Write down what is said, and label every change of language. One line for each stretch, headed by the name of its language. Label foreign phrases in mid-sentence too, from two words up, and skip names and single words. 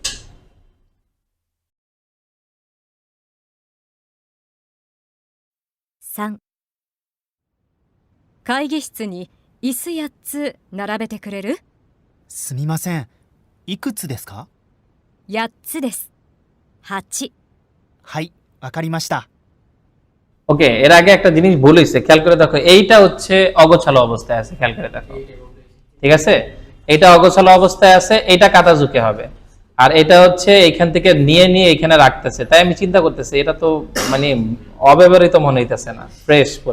Japanese: 3、会議室に椅子8つ並べてくれる？すみません。いくつですか？ 8つです。8。はい、わかりました。
Bangla: ওকে, এর আগে একটা জিনিস ভুল হয়েছে, খেয়াল করে দেখো। এইটা হচ্ছে অগোছালো অবস্থায় আছে, খেয়াল করে দেখো। ঠিক আছে, এটা অগোছালো অবস্থায় আছে, এটা কাতাজুকে হবে। আর এটা হচ্ছে এইখান থেকে নিয়ে নিয়ে এখানে রাখতেছে। তাই আমি চিন্তা করতেছি এটা তো মানে অব্যবহৃত মনে হইতেছে না, ফ্রেশ পুরা।